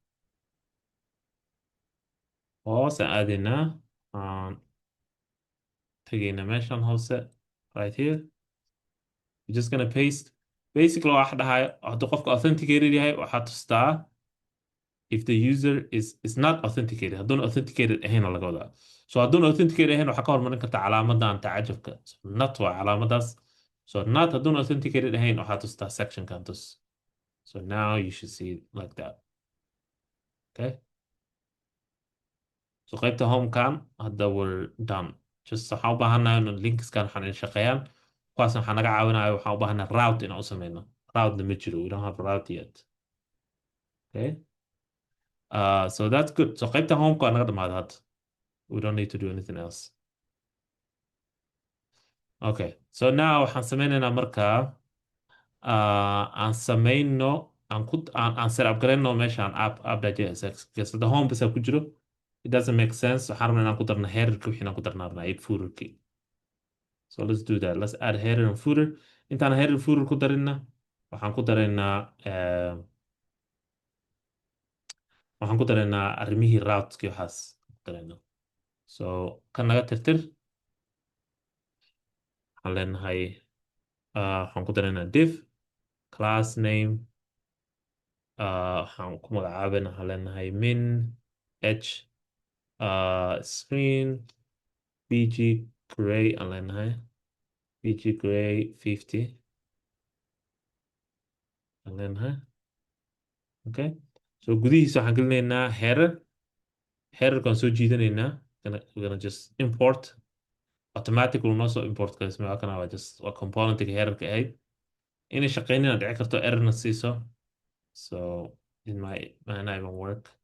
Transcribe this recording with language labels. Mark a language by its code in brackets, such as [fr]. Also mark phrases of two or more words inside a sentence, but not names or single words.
[so] hoos aan aadaynaa aan tegaynaa meeshan hoose [en] right here we're just gonna paste basically [so] waxa dhahayo hadduu qofka authenticated yahay waxaa tustaa [en] if the user is not authenticated [so] hadduuna authenticated ahayn oo laga wadaa so hadduuna authenticated ahayn waxaa ka hormarin karta calaamadan tacajabka so not waa calaamadaas so not hadduuna authenticated ahayn waxaa tustaa sectionkan tus [en] so now you should see it like that okay [so] so qaybta homekan hadda [en] we're done [so] just waxaan u baahanahay in linkskan waxaan in shaqeeyaan kuwaasna waxaa naga caawinaya waxaan u baahanahay route inaan u sameyno route ma jiro [en] we don't have a route yet okay so that's good [so] so qaybta homeka waa naga dhamaaday hadda [en] we don't need to do anything else okay so now [so] waxaan sameynaynaa markaa aan sameyno aan set up gareyno meeshaan app.jsx [en] because the home [so] bisa ku jiro [en] it doesn't make sense [so] waxaan rabnaa inaan ku darno headerka wixii inaan ku darnaa rabnaa iyo footerki [en] so let's do that let's add header and footer [so] intaan [en] header and footer [so] ku darinna waxaan ku dareynaa arrimihii routeski waxaas ku dareynaa so kan naga tirtir waxaan leenahay waxaan ku dareynaa [en] div class name [so] waxaan ku magacaabana waxaan leenahay [en] min h screen bg gray [so] aan leenahay [en] bg gray 50 [so] aan leenahay [en] okay so [so] gudihiisa waxaan gelinaynaa headerkaan soo jiidanaynaa [en] we're gonna just import automatic will [so] noo soo import karisma halkana waa componentiga headerka ahayd inay shaqeynina dhici karto errorna siiso [en] so it might not even work